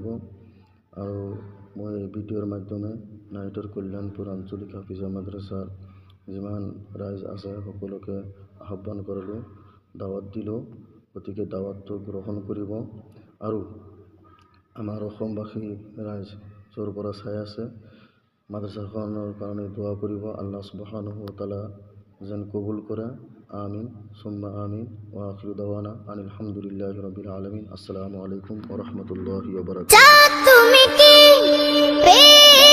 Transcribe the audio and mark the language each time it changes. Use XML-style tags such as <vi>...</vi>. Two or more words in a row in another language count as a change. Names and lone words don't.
<as>আৰু মই এই ভিডিঅ'ৰ মাধ্যমে নাইটৰ কল্যাণপুৰ আঞ্চলিক হাফিজিয়া মাদ্ৰাছাৰ যিমান ৰাইজ আছে সকলোকে আহ্বান কৰিলোঁ, দাৱাত দিলোঁ। গতিকে দাৱাতটো গ্ৰহণ কৰিব আৰু আমাৰ অসমবাসী ৰাইজ য'ৰ পৰা চাই আছে মাদ্ৰাছাখনৰ কাৰণে দোৱা কৰিব।</as> <ar>الله سبحانه وتعالى</ar> <as>যেন কবুল কৰে।</as> <ar>آمين ثم آمين. وآخر دعوانا أن الحمد لله رب العالمين. السلام عليكم ورحمة الله وبركاته.</ar>